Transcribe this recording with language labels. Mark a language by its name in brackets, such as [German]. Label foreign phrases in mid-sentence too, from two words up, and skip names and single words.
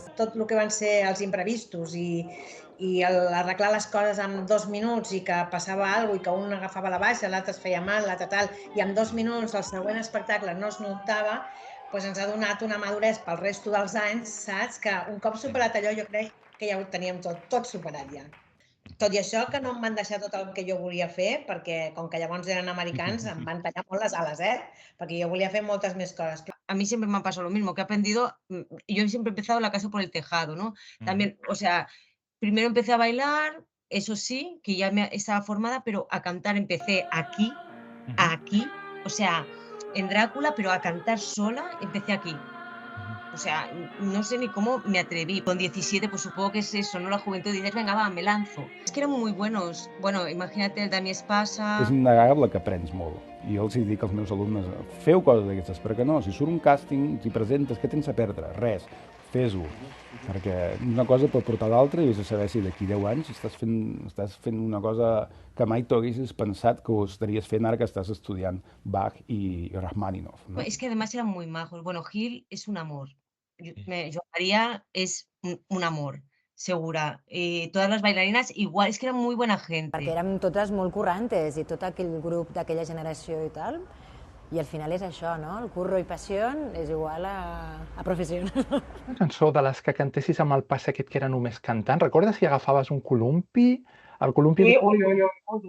[Catalan] Tot el que van ser els imprevistos i arreglar les coses en 2 minuts i que passava alguna cosa i que un agafava la baixa, l'altre es feia mal, l'altre tal, i en 2 minuts el següent espectacle no es notava, doncs ens ha donat una maduresa pel resto dels anys, saps? Que un cop superat allò jo crec que ja ho teníem tot superat ja. Tot i això, que no em van deixar tot el que jo volia fer, perquè com que llavors eren americans, em van tallar molt les ales, perquè jo volia fer moltes més coses. [Spanish] A mí siempre me ha pasado lo mismo, que he aprendido, yo siempre he empezado la casa por el tejado, ¿no? También, o sea, primero empecé a bailar, eso sí, que ya estaba formada, pero a cantar empecé aquí, o sea, en Drácula, pero a cantar sola empecé aquí. O sea, no sé ni cómo me atreví. Con 17, pues supongo que es eso, ¿no? La juventud dices, venga, va, me lanzo. Es que eran muy buenos. Bueno, imagínate el Dami Espasa. [Catalan] És innegable que aprens molt. I jo els dic als meus alumnes, feu coses d'aquestes, perquè no, si surt un càsting, t'hi presentes, què tens a perdre? Res, fes-ho. Perquè una cosa pot portar l'altra i vés a saber si d'aquí 10 anys estàs fent una cosa que mai t'haguessis pensat que ho estaries fent ara que estàs estudiant Bach i Rachmaninoff. [Spanish] ¿No? Es que además eran muy majos. Bueno, Gil es un amor. Jo María es un amor, segura. Todas las bailarinas igual, es que eran muy buena gente. [Catalan] Perquè érem totes molt currantes i tot aquell grup d'aquella generació i tal, i al final és això, no? El curro i passió és igual a professió. Una cançó de les que cantessis amb el pas aquest que era només cantant. Recordes si agafaves un columpi? El columpi... Ui.